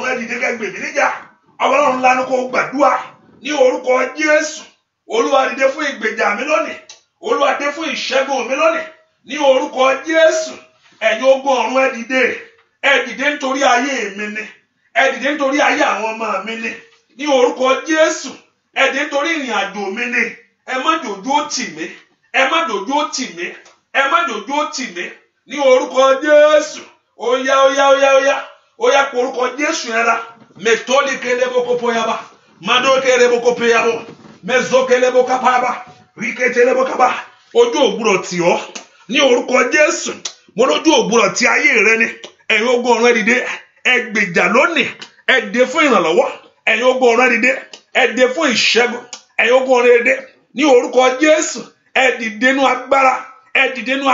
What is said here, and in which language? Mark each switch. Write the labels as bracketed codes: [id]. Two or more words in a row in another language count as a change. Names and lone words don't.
[yo] ẹ dìde kẹ́ ẹ gbè mí níjà ọmọ Ọlọ́run lanu kó gbàdúrà ní orúkọ Jésù Olúwa dìde fún ìgbèjà mi lónìí Olúwa dìde fún ìṣẹ́gun mi lónìí ní orúkọ Jésù ẹ̀yin ogun ọ̀run ẹ dìde nítorí ayé mi ni ẹ dìde nítorí ayé àwọn ọmọ mi ni ní orúkọ Jésù ẹ dìde nítorí ìrìn àjò mi ni ẹ má dòjú ó tì mí ẹ má dòjú ó tì mí ẹ má dòjú ó tì mí ní orúkọ Jésù ó yá porúkọ Jésù yẹn la mẹtọ́lì keleboko yaba madó keleboko yaba mẹzọ keleboko paba ríkẹtẹlẹbọ kaba ojú ògbúrọ̀ tì ọ́ ní orúkọ Jésù mo lójú ògbúrọ̀ tí ayé rẹ ni ẹ̀yin ogun ọ̀run ẹ dìde ẹ gbèjà lónìí ẹ dé fún ìrànlọ́wọ́ ẹ̀yin ogun ọ̀run ẹ dìde ẹ dé fún ìṣẹ́gun ẹ̀yin ogun ọ̀run ẹ dìde ní orúkọ Jésù ẹ dìde nú agbára ẹ dìde nú